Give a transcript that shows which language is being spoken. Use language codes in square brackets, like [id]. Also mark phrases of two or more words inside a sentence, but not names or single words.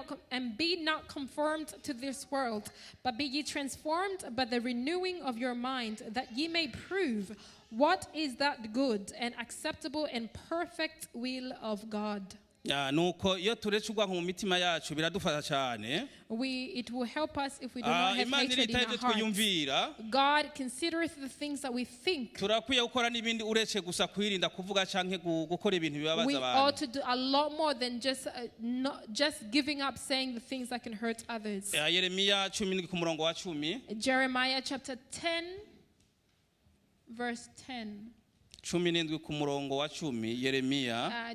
[en] not conformed to this world, but be ye transformed by the renewing of your mind, that ye may prove what is that good and acceptable and perfect will of God. [rn] nuko iyo turetse urwanko mu mitima yacu biradufasha cyane. [en] It will help us if we do not have hatred in our hearts. God considereth the things that we think. [rn] turakwiye gukora n'ibindi uretse gusa kwirinda kuvuga canke gukora ibintu bibabaza [en] We [rn] abantu. [en] ought to do a lot more than just giving up saying the things that can hurt others. [rn] Yeremiya 10 ku murongo wa 10. [en] Jeremiah chapter 10 verse 10. [rn] 17 ku murongo wa 10. Yeremiya